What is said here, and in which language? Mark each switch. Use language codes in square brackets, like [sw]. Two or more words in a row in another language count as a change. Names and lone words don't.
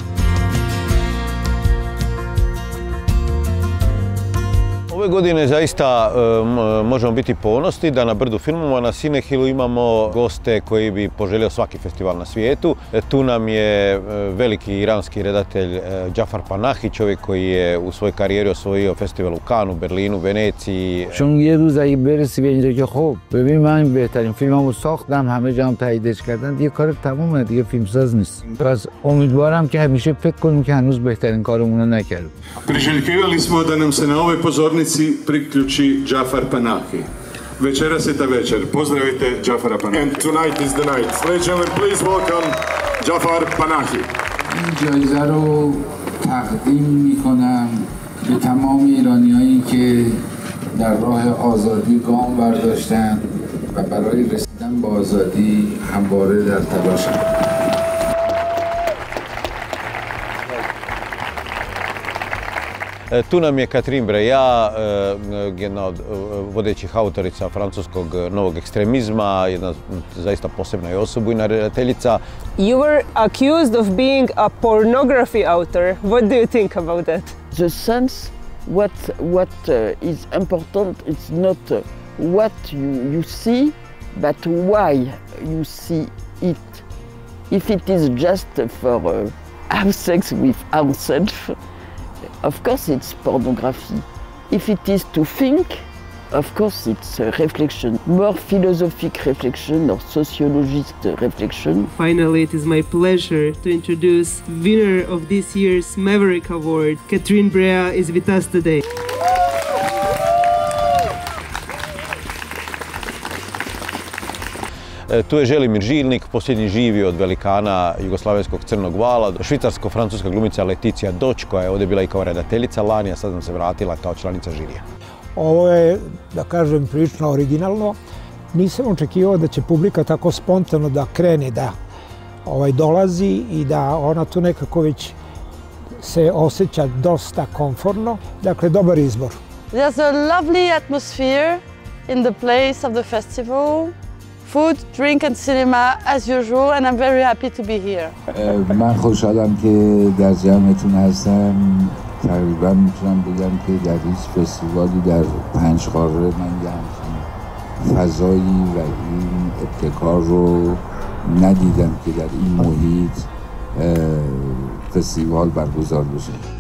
[hr] Ove godine zaista možemo biti ponosni da na Brdu filmova na Cinehilu imamo goste koji bi poželio svaki festival na svijetu. Tu nam je veliki iranski redatelj Jafar Panahi, čovjek koji je u svojoj karijeri osvojio festival u Cannesu, Berlinu, Venecii. [fa] چون یه روز اگه برسی به اینجا که خب ببین من بهترین فیلممو ساختم همه جام تاییدش کردن دیگه کار تمومه دیگه فیلمساز نیستیم. پس امیدوارم که همیشه فکر کنیم که هنوز بهترین کارمون رو نکردیم. [hr] Priželjkivali smo da nam se na ovoj pozornici priključi Jafar Panahi. Večeras je ta večer. Pozdravite Jafara Panahi. [en] And tonight is the night. Ladies and gentlemen, please welcome Jafar Panahi. [fa] این جایزه رو تقدیم میکنم به تمام ایرانیایی که در راه آزادی گام برداشتن و برای رسیدن به آزادی همواره در تلاشند. [hr] Tu nam je Catherine Breillat, jedna od vodećih autorica francuskog novog ekstremizma, jedna zaista posebna je osobina redateljica. [en] You were accused of being a pornography author. What do you think about that? The sense, what is important, it's not what you see, but why you see it. If it is just for have sex with ourselves, of course it's pornography. If it is to think, of course it's a reflection, more philosophic reflection or sociologist reflection. Finally, it is my pleasure to introduce winner of this year's Maverick Award. Catherine Breillat is with us today. [hr] Tu je Želimir Žilnik, posljednji živi od velikana jugoslavenskog crnog vala, švicarsko-francuska glumica Leticia Doć, koja je ovdje bila i kao redateljica lani, a sad nam se vratila kao članica žirija. [sr] Ovo je, da kažem, prilično originalno. Nisam očekivao da će publika tako spontano da krene da dolazi i da ona tu nekako već se osjeća dosta komfortno. Dakle, dobar izbor. [en] There's a lovely atmosphere in the place of the festival. Food, drink and cinema as usual, and I'm very happy to be here. [fa] من خوشحالم که در جمعتون هستم. تقریبا میتونم بگم که در هیچ فستیوالی در پنجقاره من یه همچین فضایی و این ابتکار رو ندیدم که در این محیط فستیوال برگزار بشه.